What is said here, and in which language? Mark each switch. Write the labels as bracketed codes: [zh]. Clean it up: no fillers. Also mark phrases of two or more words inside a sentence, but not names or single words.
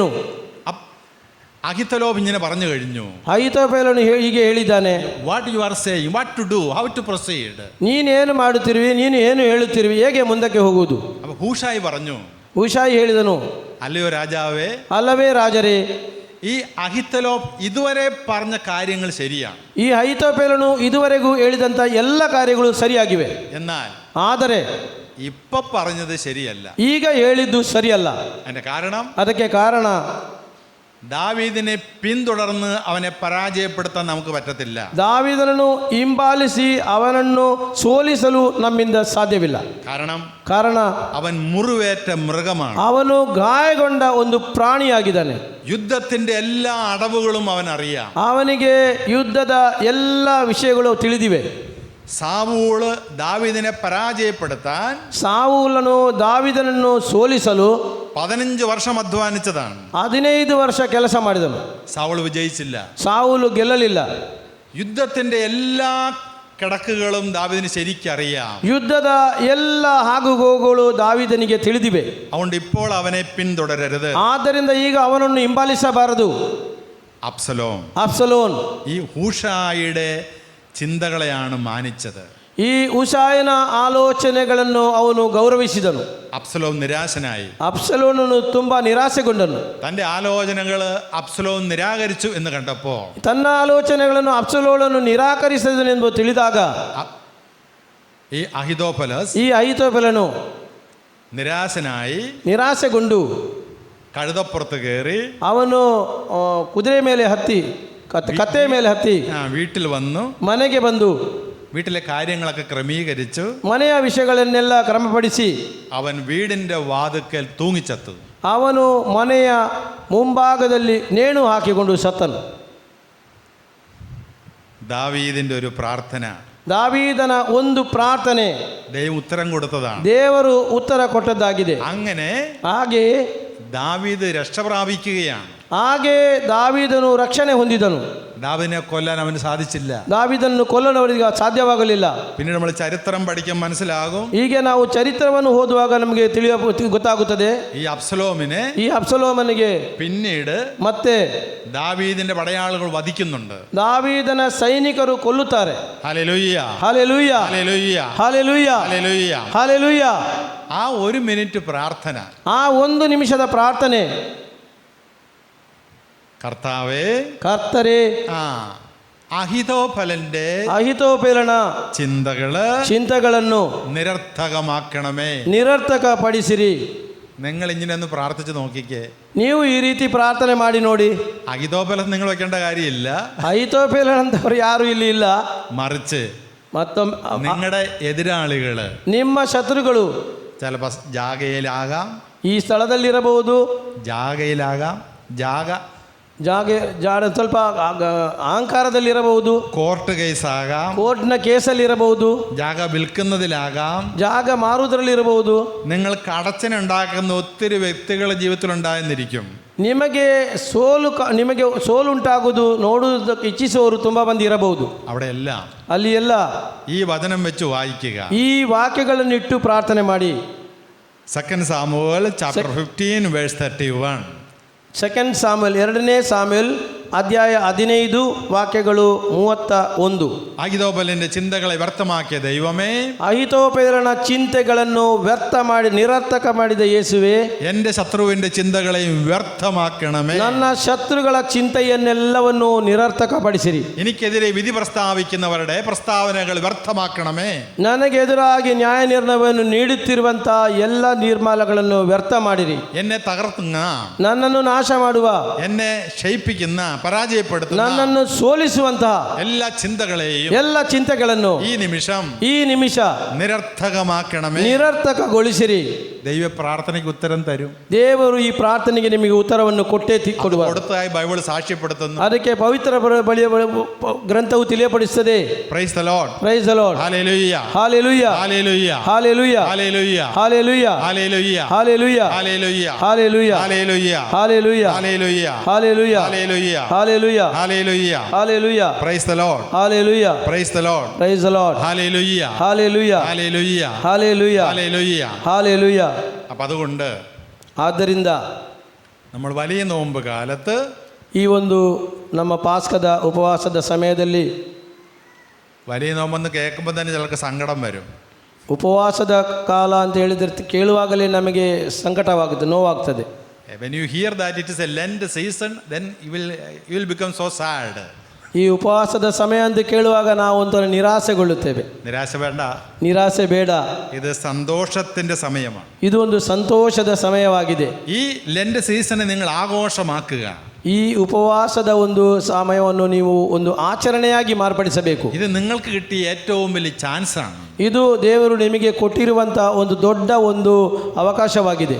[ml] അഹിത്തലോഫ് ഇങ്ങനെ പറഞ്ഞു കഴിഞ്ഞു. [kn] ಅಹಿತೋಫೆಲನು ಹೀಗೆ ಹೇಳಿದ್ದಾನೆ, [en] What you are saying, what to do, how to proceed. [kn] ನೀನೇನು ಮಾಡುತ್ತಿರುವಿ, ನೀನು ಏನು ಹೇಳುತ್ತಿರುವಿ, ಹೇಗೆ ಮುಂದಕ್ಕೆ ಹೋಗುವುದು? [ml] ഹൂഷായി പറഞ്ഞു, [kn] ಹೂಷಾಯಿ ಹೇಳಿದನು, [ml] അല്ലയോ രാജാവേ, [kn] ಅಲ್ಲವೇ ರಾಜರೇ, [ml] ഈ അഹിത്തലോഫ് ഇതുവരെ പറഞ്ഞ കാര്യങ്ങൾ ശരിയാണ്. [kn] ಈ ಅಹಿತೋಫೆಲನು ಇದುವರೆಗೂ ಹೇಳಿದಂತ ಎಲ್ಲ ಕಾರ್ಯಗಳು ಸರಿಯಾಗಿವೆ. [ml] എന്നാൽ [kn] ಆದರೆ [ml] ഇപ്പൊ പറഞ്ഞത് ശരിയല്ല. [kn] ಈಗ ಹೇಳಿದ್ದು ಸರಿಯಲ್ಲ. ಅದಕ್ಕೆ ಕಾರಣ, [ml] ദാവീദിനെ പിന്തുടർന്ന് അവനെ പരാജയപ്പെടുത്താൻ നമുക്ക് പറ്റത്തില്ല. [kn] ದಾವೀದನನ್ನು ಹಿಂಬಾಲಿಸಿ ಅವನನ್ನು ಸೋಲಿಸಲು ನಮ್ಮಿಂದ ಸಾಧ್ಯವಿಲ್ಲ. ಕಾರಣ [ml] അവൻ മുറിവേറ്റ മൃഗമാണ്, [kn] ಅವನು ಗಾಯಗೊಂಡ ಒಂದು ಪ್ರಾಣಿಯಾಗಿದ್ದಾನೆ. [ml] ಯುದ್ಧത്തിന്റെ എല്ലാ അടവുകളും അവൻ അറിയാം, [kn] ಅವನಿಗೆ ಯುದ್ಧದ ಎಲ್ಲ ವಿಷಯಗಳು ತಿಳಿದಿವೆ. [ml] സാവൂള് ദാവീദിനെ പരാജയപ്പെടുത്താൻ, [kn] ಸಾವೂಲನು ದಾವೀದನನ್ನು ಸೋಲಿಸಲು [ml] 15 വർഷം അധ്വാനിച്ചതാണ്. [kn] 15 ವರ್ಷ ಕೆಲಸ ಮಾಡಿದನು. [ml] സാവൂൾ വിജയിച്ചില്ല, [kn] ಸಾವೂಲು ಗೆಲ್ಲಲಿಲ್ಲ. [ml] യുദ്ധത്തിന്റെ എല്ലാ കിടക്കുകളും ദാവീദിന് ശരിക്കറിയാം, [kn] ಯುದ್ಧದ ಎಲ್ಲ ಆಗುಹೋಗುಗಳು ದಾವೀದನಿಗೆ ತಿಳಿದಿವೆ. [ml] അതുകൊണ്ട് ഇപ്പോൾ അവനെ പിന്തുടരരുത്. [kn] ಆದ್ದರಿಂದ ಈಗ ಅವನನ್ನು ಹಿಂಬಾಲಿಸಬಾರದು. ಅಬ್ಸಲೋನ್ [ml] ഈ ഹൂഷായിയുടെ ചിന്തകളെയാണ് മാനിച്ചത്. [kn] ಈ ಉಷಾಯನ ಆಲೋಚನೆಗಳನ್ನು ಅವನು ಗೌರವಿಸಿದನು. [ml] അബ്സലോം നിരാശനായി. [kn] ಅಬ್ಸಲೋನನು ತುಂಬಾ ನಿರಾಸೆಗೊಂಡನು. [ml] തന്റെ ആലോചനകൾ അബ്സലോം നിരാകരിച്ചു എന്ന് കണ്ടപ്പോ, [kn] ತನ್ನ ಆಲೋಚನೆಗಳನ್ನು ಅಬ್ಸಲೋನನು ನಿರಾಕರಿಸಿದನೆಂದು ತಿಳಿದಾಗ, [ml] ഈ [kn] ಅಹಿತೋಫೆಲನು ನಿರಾಸೆಗೊಂಡು [ml] കഴുതപ്പുറത്ത് കയറി [kn] ಅವನು ಕುದುರೆ ಮೇಲೆ ಹತ್ತಿ, ಕತ್ತೆ ಮೇಲೆ ಹತ್ತಿ [ml] വീട്ടിൽ വന്നു, [kn] ಮನೆಗೆ ಬಂದು [ml] വീട്ടിലെ കാര്യങ്ങളൊക്കെ ക്രമീകരിച്ചു, [kn] ಮನೆಯ ವಿಷಯಗಳನ್ನೆಲ್ಲ ಕ್ರಮಪಡಿಸಿ [ml] അവൻ വീടിന്റെ വാതിൽക്കൽ തൂങ്ങിച്ചത്തു. [kn] ಅವನು ಮನೆಯ ಮುಂಭಾಗದಲ್ಲಿ ನೇಣು ಹಾಕಿಕೊಂಡು ಸತ್ತನು. [ml] ദാവീദിന്റെ ഒരു പ്രാർത്ഥന, [kn] ದಾವೀದನ ಒಂದು ಪ್ರಾರ್ಥನೆ [ml] ദൈവം ഉത്തരം കൊടുത്തതാണ്, [kn] ದೇವರು ಉತ್ತರ ಕೊಟ್ಟದ್ದಾಗಿದೆ. ಹಾಗೆ [ml] ദാവീദ് രക്ഷ പ്രാപിക്കുകയാണ്. [kn] ಹಾಗೆ ದಾವೀದನು ರಕ್ಷಣೆ ಹೊಂದಿದನು. [ml] ദാവീദിനെ കൊല്ലാൻ അവന് സാധിച്ചില്ല, [kn] ದಾವೀದನನ್ನು ಕೊಲ್ಲಲು ಅವರಿಗೆ ಸಾಧ್ಯವಾಗಲಿಲ್ಲ. [ml] പിന്നീട് നമ്മൾ ചരിത്രം പഠിക്കാൻ മനസ്സിലാകും. [kn] ಹೀಗೆ ನಾವು ಚರಿತ್ರವನ್ನು ಓದುವಾಗ ನಮಗೆ ಗೊತ್ತಾಗುತ್ತದೆ, [ml] ഈ [kn] ಅಬ್ಸಲೋಮನಿಗೆ [ml] പിന്നീട് [kn] ಮತ್ತೆ [ml] ദാവീദിന്റെ പടയാളികൾ വധിക്കുന്നുണ്ട്, [kn] ದಾವೀದನ ಸೈನಿಕರು ಕೊಲ್ಲುತ್ತಾರೆ. [ml] ഹല്ലേലൂയ, ഹല്ലേലൂയ, ഹല്ലേലൂയ, ഹല്ലേലൂയ, ഹല്ലേലൂയ, ഹല്ലേലൂയ. ആ 1 മിനിറ്റ് പ്രാർത്ഥന, [kn] ಆ 1 ನಿಮಿಷದ ಪ್ರಾರ್ಥನೆ, [ml] കർത്താവേ, [kn] ಅಹಿತೋಫೆಲನ ಚಿಂತಗಳನ್ನು ನಿರರ್ಥಕಪಡಿಸಿರಿ. [ml] നിങ്ങൾ ഇങ്ങനെ ഒന്ന് പ്രാർത്ഥിച്ച് നോക്കിക്കേ. [kn] ನೀವು ಈ ರೀತಿ ಪ್ರಾರ್ಥನೆ ಮಾಡಿ ನೋಡಿ. [ml] അഹിതോഫെലൻ നിങ്ങൾ വെക്കേണ്ട കാര്യമില്ല, [kn] ಅಹಿತೋಫೆಲನ್ ಅಂತವರು ಯಾರು ಇಲ್ಲಿ ಇಲ್ಲ. [ml] മറിച്ച് [kn] ಮತ್ತೊಮ್ಮೆ [ml] നിങ്ങളുടെ എതിരാളികള്, [kn] ನಿಮ್ಮ ಶತ್ರುಗಳು [ml] ചിലപ്പോൾ ജാഗയിലാകാം, [kn] ಈ ಸ್ಥಳದಲ್ಲಿರಬಹುದು, [ml] ജാഗയിലാകാം, [kn] ಸ್ವಲ್ಪ ಅಹಂಕಾರದಲ್ಲಿರಬಹುದು, [ml] കോർട്ട് കേസാകാം, [kn] ಕೋರ್ಟ್ನ ಕೇಸಲ್ಲಿರಬಹುದು, [ml] ജാഗ വിൽക്കുന്നതിലാകാം. [kn] ಜಾಗ ಮಾರುವುದರಲ್ಲಿರಬಹುದು. [ml] നിങ്ങൾക്ക് അടച്ചനുണ്ടാക്കുന്ന ഒത്തിരി വ്യക്തികളുടെ ജീവിതത്തിൽ ഉണ്ടായെന്നിരിക്കും. [kn] ನಿಮಗೆ ಸೋಲುಂಟಾಗುವುದು ನೋಡುವುದಕ್ಕೆ ಇಚ್ಛಿಸುವವರು ತುಂಬ ಮಂದಿ ಇರಬಹುದು. [ml] അവിടെ എല്ലാം [kn] ಅಲ್ಲಿ ಎಲ್ಲ [ml] ഈ വചനം വെച്ച് വായിക്കുക. [kn] ಈ ವಾಕ್ಯಗಳನ್ನು ಇಟ್ಟು ಪ್ರಾರ್ಥನೆ ಮಾಡಿ. [ml] 2 സാമുവേൽ chapter 15 verse 31. [kn] 2 ಸಾಮುವೇಲ್ 2ನೇ ಸಾಮುವೇಲ್ ಅಧ್ಯಾಯ 15 ವಾಕ್ಯಗಳು 31. [ml] അഹിതോഫലിന്റെ ചിന്തകളെ വ്യർത്ഥമാക്കിയ ദൈവമേ, [kn] ಅಹಿತೋಫೆಲನ ಚಿಂತೆಗಳನ್ನು ವ್ಯರ್ಥ ಮಾಡಿ ನಿರರ್ಥಕ ಮಾಡಿದ ಯೇಸುವೆ, [ml] എന്റെ ശത്രുവിന്റെ ചിന്തകളെയും വ്യർത്ഥമാക്കണമേ. [kn] ನನ್ನ ಶತ್ರುಗಳ ಚಿಂತೆಯನ್ನೆಲ್ಲವನ್ನು ನಿರರ್ಥಕಪಡಿಸಿರಿ. [ml] എനിക്കെതിരെ വിധി പ്രസ്താവിക്കുന്നവരുടെ പ്രസ്താവനകൾ വ്യർത്ഥമാക്കണമേ. [kn] ನನಗೆ ಎದುರಾಗಿ ನ್ಯಾಯ ನಿರ್ಣಯವನ್ನು ನೀಡುತ್ತಿರುವಂತಹ ಎಲ್ಲ ನಿರ್ಮಾಲಗಳನ್ನು ವ್ಯರ್ಥ ಮಾಡಿರಿ. [ml] എന്നെ തകർത്തുന്ന, [kn] ನನ್ನನ್ನು ನಾಶ ಮಾಡುವ, [ml] എന്നെ ക്ഷയിപ്പിക്കുന്ന, പരാജയപ്പെടുത്തുന്ന, [kn] ನನ್ನನ್ನು ಸೋಲಿಸುವಂತಹ [ml] എല്ലാ ചിന്തകളെയും [kn] ಎಲ್ಲ ಚಿಂತೆಗಳನ್ನು [ml] ഈ നിമിഷം [kn] ನಿಮಿಷ [ml] നിരർത്ഥകമാക്കണമേ. [kn] ನಿರರ್ಥಕಗೊಳಿಸಿರಿ. [ml] ദൈവ പ്രാർത്ഥനയ്ക്ക് ഉത്തരം തരും. [kn] ದೇವರು ಈ ಪ್ರಾರ್ಥನೆಗೆ ನಿಮಗೆ ಉತ್ತರವನ್ನು ಕೊಟ್ಟೇ ಕೊಡುವ. [ml] കൊടുത്തതായി ബൈബിൾ സാക്ഷ്യപ്പെടുത്തുന്നു. [kn] ಅದಕ್ಕೆ ಪವಿತ್ರ ಬಳಿಯ ಗ್ರಂಥವು ತಿಳಿಯಪಡಿಸುತ್ತದೆ. [en] Praise the Lord, Praise the Lord, [kn] ಹಲ್ಲೆಲೂಯಾ, ಹಲ್ಲೆಲೂಯಾ, ಹಲ್ಲೆಲೂಯಾ, ಹಲ್ಲೆಲೂಯಾ, ಹಲ್ಲೆಲೂಯಾ, ಹಲ್ಲೆಲೂಯಾ, ಹಲ್ಲೆಲೂಯಾ, ಹಲ್ಲೆಲೂಯಾ, ಹಲ್ಲೆಲೂಯಾ, ಹಲ್ಲೆಲೂಯಾ, ಹಲ್ಲೆಲೂಯಾ, ಹಲ್ಲೆಲೂಯಾ, ಹಲ್ಲೆಲೂಯಾ, ಹಲ್ಲೆಲೂಯಾ, ಹಲ್ಲೆಲೂಯಾ, ಹಲ್ಲೆಲೂಯಾ, ಹಲ್ಲೆಲೂಯಾ, ಹಲ್ಲೆಲೂಯಾ, [en] Praise the Lord, [kn] ಹಲ್ಲೆಲೂಯಾ, [en] Praise the Lord, Praise the Lord, [ml] ഹല്ലേലൂയ, [kn] ಹಲ್ಲೆಲೂಯಾ, [ml] ഹല്ലേലൂയ, [kn] ಹಲ್ಲೆಲೂಯಾ, [ml] ഹല്ലേലൂയ. [kn] ಹಲ್ಲೆಲೂಯಾ. [ml] അപ്പം അതുകൊണ്ട് [kn] ಆದ್ದರಿಂದ [ml] നമ്മൾ വലിയ നോമ്പ് കാലത്ത് [kn] ಈ ಒಂದು ನಮ್ಮ ಪಾಸ್ಕದ ಉಪವಾಸದ ಸಮಯದಲ್ಲಿ [ml] വലിയ നോമ്പെന്ന് കേൾക്കുമ്പോൾ തന്നെ ചിലർക്ക് സങ്കടം വരും. [kn] ಉಪವಾಸದ ಕಾಲ ಅಂತ ಹೇಳಿದ್ರೆ ಕೇಳುವಾಗಲೇ ನಮಗೆ ಸಂಕಟವಾಗುತ್ತೆ, ನೋವಾಗ್ತದೆ. [en] When you hear that it is a Lent season, then you will become so sad. [kn] ಈ ಉಪವಾಸದ ಸಮಯ ಅಂತ ಕೇಳುವಾಗ ನಾವು ಒಂಥರ ನಿರಾಸೆಗೊಳ್ಳುತ್ತೇವೆ. [ml] നിരാശ വേണ്ട, [kn] ನಿರಾಸೆ ಬೇಡ. [ml] ഇത് സന്തോഷത്തിന്റെ സമയമാണ്. [kn] ಇದು ಒಂದು ಸಂತೋಷದ ಸಮಯವಾಗಿದೆ. [ml] ഈ [en] Lent season [ml] നിങ്ങൾ ആഘോഷമാക്കുക. [kn] ಈ ಉಪವಾಸದ ಒಂದು ಸಮಯವನ್ನು ನೀವು ಒಂದು ಆಚರಣೆಯಾಗಿ ಮಾರ್ಪಡಿಸಬೇಕು. [ml] ഇത് നിങ്ങൾക്ക് കിട്ടിയ ഏറ്റവും വലിയ ಚಾನ್ಸ್ ആണ്. [kn] ಇದು ದೇವರು ನಿಮಗೆ ಕೊಟ್ಟಿರುವಂತಹ ಒಂದು ದೊಡ್ಡ ಒಂದು ಅವಕಾಶವಾಗಿದೆ.